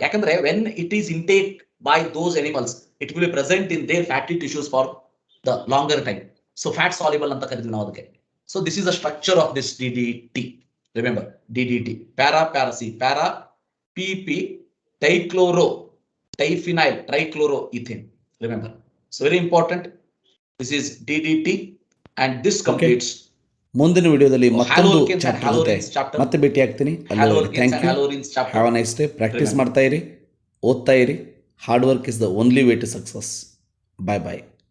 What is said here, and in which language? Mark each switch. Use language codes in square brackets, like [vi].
[kn] ಯಾಕಂದ್ರೆ [en] When it is intake by those animals it will be present in their fatty tissues for the longer time. [kn] So fat soluble ಅಂತ ಕರಿತೀವಿ ನಾವು ಅದಕ್ಕೆ. [en] So this is the structure of this DDT. Remember DDT para PP dichloro diphenyl trichloro ethane. Remember, so very important. This is DDT and this completes. [kn] ಮುಂದಿನ ವಿಡಿಯೋದಲ್ಲಿ ಮತ್ತೊಂದು chapter ಮತ್ತೆ ಭೇಟಿ ಆಗ್ತೀನಿ. [en] Thank you. Have a nice day. [kn] Practice ಮಾಡ್ತಾ ಇರಿ, ಓದ್ತಾ ಇರಿ. [en] Hard work is the only way to success. Bye bye.